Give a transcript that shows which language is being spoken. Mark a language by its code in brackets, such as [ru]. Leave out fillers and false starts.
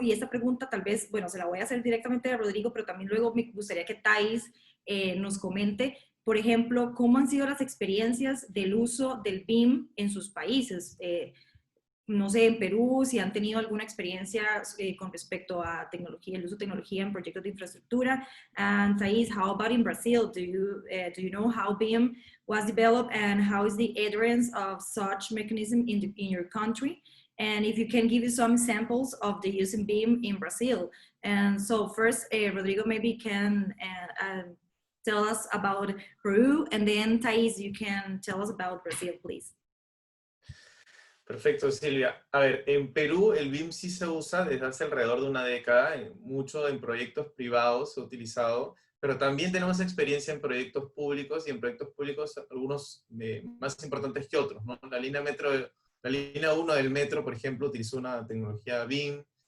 [es] Y esta pregunta tal vez, bueno, se la voy a hacer directamente a Rodrigo, pero también luego me gustaría que Thais nos comente, por ejemplo, cómo han sido las experiencias del uso del BIM en sus países. No sé, en Perú, si han tenido alguna experiencia con respecto a tecnología, el uso de tecnología en proyectos de infraestructura. [en] And Thais, how about in Brazil? Do you know how BIM was developed and how is the adherence of such mechanism in your country? And if you can give us some examples of the use of BIM in Brazil. And so first, Rodrigo maybe can tell us about Peru, and then Thais, you can tell us about Brazil, please. [es] Perfecto, Silvia. A ver, en Perú el BIM sí se usa desde hace alrededor de una década, mucho en proyectos privados se ha utilizado, pero también tenemos experiencia en proyectos públicos, y en proyectos públicos algunos más importantes que otros, ¿no? La línea 1 del metro, por ejemplo, utilizó una tecnología BIM.